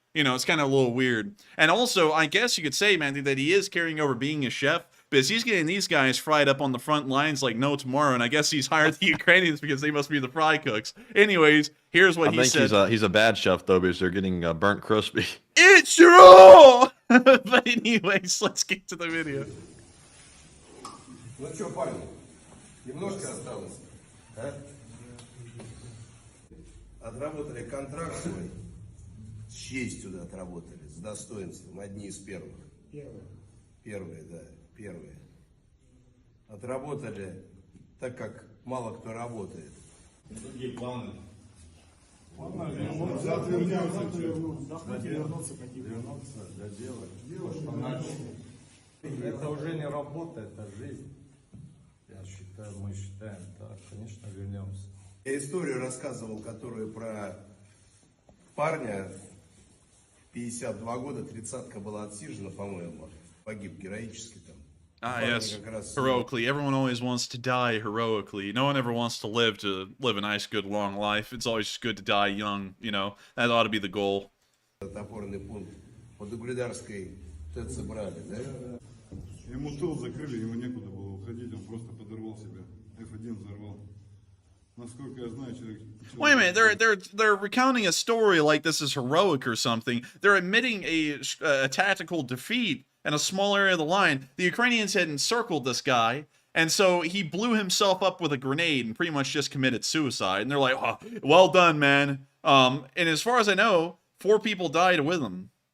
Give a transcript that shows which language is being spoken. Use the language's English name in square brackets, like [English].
[English] You know, it's kind of a little weird. And also, I guess you could say, man, that he is carrying over being a chef, because he's getting these guys fried up on the front lines like no tomorrow, and I guess he's hired the Ukrainians because they must be the fry cooks. Anyways, here's what he said. I think he's a bad chef, though, because they're getting burnt crispy. It's raw! But anyways, let's get to the video. [Russian] Ну что, парни, немножко осталось, а? Отработали контракт свой, с честью отработали, с достоинством, одни из первых. Первые, да, первые. Отработали так, как мало кто работает. Другие планы. Завтра вернуться, доделать. Это уже не работа, это жизнь. Мы считаем, да, конечно, вернемся. Я историю рассказывал, которую про парня, 52 года, 30-ка была отсижена, по-моему, погиб героически там. [English] Ah, yes, heroically. Everyone always wants to die heroically. No one ever wants to live a nice, good, long life. It's always just good to die young, you know. That ought to be the goal. [Russian] Опорный пункт под Угледарской ТЭЦ брали, да? Ему тыл закрыли, ему некуда было уходить, он просто подорвал себя. F1 взорвал. Насколько я знаю, человек... [English] Wait a minute, they're recounting a story like this is heroic or something. They're admitting a tactical defeat in a small area of the line. The Ukrainians had encircled this guy, and so he blew himself up with a grenade and pretty much just committed suicide. And they're like, oh, well done, man. And as far as I know, 4 people died with him.